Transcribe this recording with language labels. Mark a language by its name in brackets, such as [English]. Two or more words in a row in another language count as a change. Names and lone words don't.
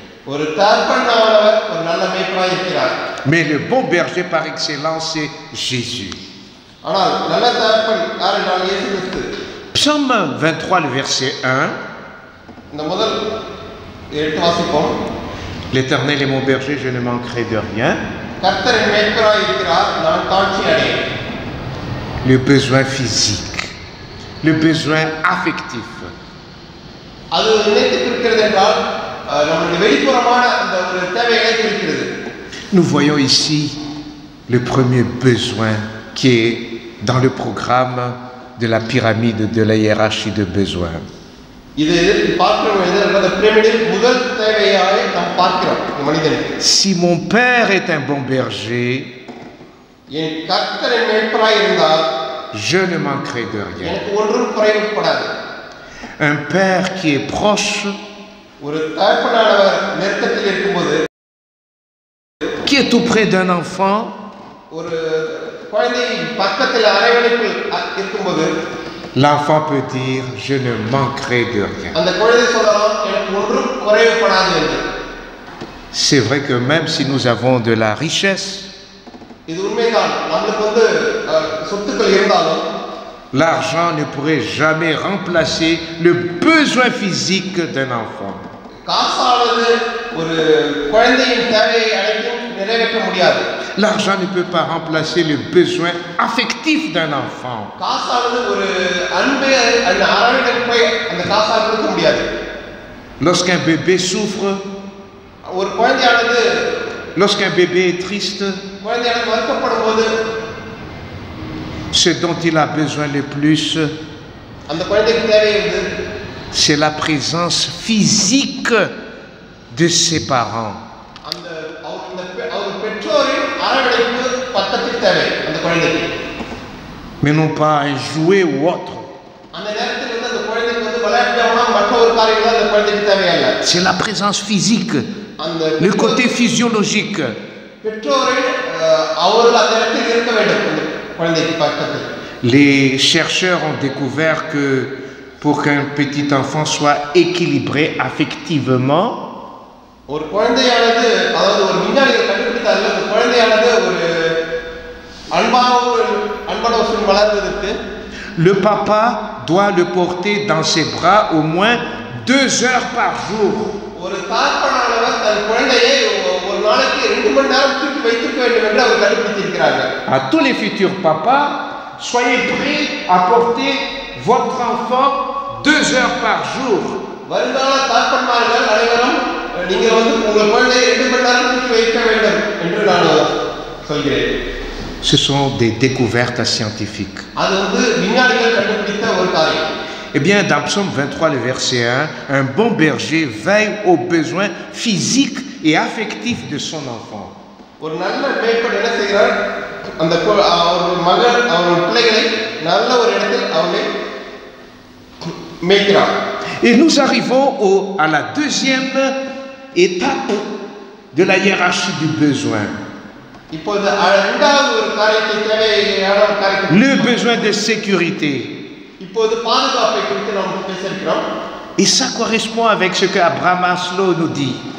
[French] Mais le bon berger par excellence, c'est Jésus. Psaume 23, le verset 1. L'Éternel est mon berger, je ne manquerai de rien. [Tamil] கர்த்தர் என் மேய்ப்பராய் இருக்கிறார், நான் தாழ்ச்சி அடையேன். [French] Le besoin physique, le besoin affectif. [Tamil] அது நினைத்து இருக்கிறது என்றால் நம்முடைய வெளிப்புறமான அந்த ஒரு தேவைகளை குறிக்கிறது. [French] Nous voyons ici le premier besoin qui est dans le programme de la pyramide de la hiérarchie de besoins. [Tamil] இது பார்க்கிறோம் அந்த பிரமிடில் முதல் தேவையாக நாம் பார்க்கிறோம் மனிதனுக்கு. [French] Si mon père est un bon berger, [Tamil] என் கர்த்தர் என் மேய்ப்பராய் இருந்தால் [French] je ne manquerai de rien. [Tamil] எனக்கு ஒன்றும் குறைவுபடாது. [French] Un père qui est proche, [Tamil] ஒரு தகப்பனானவர் நெருக்கத்தில் இருக்கும்போது, [French] qui est tout près d'un enfant, [Tamil] ஒரு குழந்தை பக்கத்தில் அரவணைப்பில் இருக்கும்போது, [French] l'enfant peut dire je ne manquerai de rien. [Tamil] அந்த குழந்தை சொல்லலாம் எனக்கு ஒன்றும் குறைவுபடாது என்று. [French] C'est vrai que même si nous avons de la richesse, [Tamil] இது உண்மைதான், நமக்கு சொத்துக்கள் இருந்தாலும் [French] l'argent ne pourrait jamais remplacer le besoin physique d'un enfant. [Tamil] காசானது ஒரு குழந்தையின் தேவையை அனைத்தும் நிறைவேற்ற முடியாது. [French] L'argent ne peut pas remplacer le besoin affectif d'un enfant. [Tamil] காசானது ஒரு அன்பை அந்த அரவணைப்பை அந்த காசால் கொடுக்க முடியாது. [French] Lorsqu'un bébé souffre, [Tamil] ஒரு குழந்தையானது [French] lorsqu'un bébé est triste, [Tamil] குழந்தையானது வருத்தப்படும் போது [French] ce dont il a besoin le plus, [Tamil] அந்த குழந்தைக்கு தேவை [French] c'est la présence physique de ses parents. [Tamil] அந்த அவர் பெற்றோரின் அரவணைப்பு பக்கத்தில் தேவை அந்த குழந்தைக்கு. [French] Mais non pas un jouet ou autre. [Tamil] அந்த நேரத்தில் அந்த குழந்தைக்கு விளையாட்டுமா மற்ற ஒரு காரியம் அந்த குழந்தைக்கு தேவையல்ல. [French] C'est la présence physique, le côté physiologique. [Tamil] பெற்றோரின் அவர்கள் அந்த இடத்தில் இருக்க வேண்டும் அந்த குழந்தைக்கு பக்கத்தில். [French] Les chercheurs ont découvert que pour qu'un petit enfant soit équilibré affectivement, [Tamil] ஒரு குழந்தையானது அதாவது ஒரு விஞ்ஞானிகள் கண்டுபிடித்தார்கள் அந்த குழந்தையானது ஒரு அன்பான ஒரு வளர்வதற்கு [French] le papa doit le porter dans ses bras au moins 2 heures par jour. [Tamil] ஒரு தகப்பனானவர் தன் குழந்தையை ஒரு நாளைக்கு 2 மணி நேரம் தூக்கி வைத்திருக்க வேண்டும் என்று அவர் கண்டுபிடித்திருக்கிறார்கள். [French] À tous les futurs papas, soyez prêts à porter votre enfant 2 heures par jour. [Tamil] வருங்கால தகப்பன்மார்கள் அனைவரும் நீங்கள் உங்கள் குழந்தையை 2 மணி நேரம் தூக்கி வைக்க வேண்டும் என்று நான் சொல்கிறேன். [French] Ce sont des découvertes scientifiques. [Tamil] அது விஞ்ஞானிகள் கண்டுபிடித்த ஒரு காரியம். [French] Eh bien, dans Psaume 23, le verset 1, un bon berger veille aux besoins physiques et affectifs de son enfant. [Tamil] ஒரு நல்ல மேய்ப்பன் என்ன செய்கிறார்? அந்த அவர் மகன் அவர் பிள்ளைகளை நல்ல ஒரு இடத்தில் அவனை மேய்க்கிறார். [French] Et nous arrivons à la deuxième étape de la hiérarchie du besoin. Le besoin de sécurité. Et ça correspond avec ce que Abraham Maslow nous dit.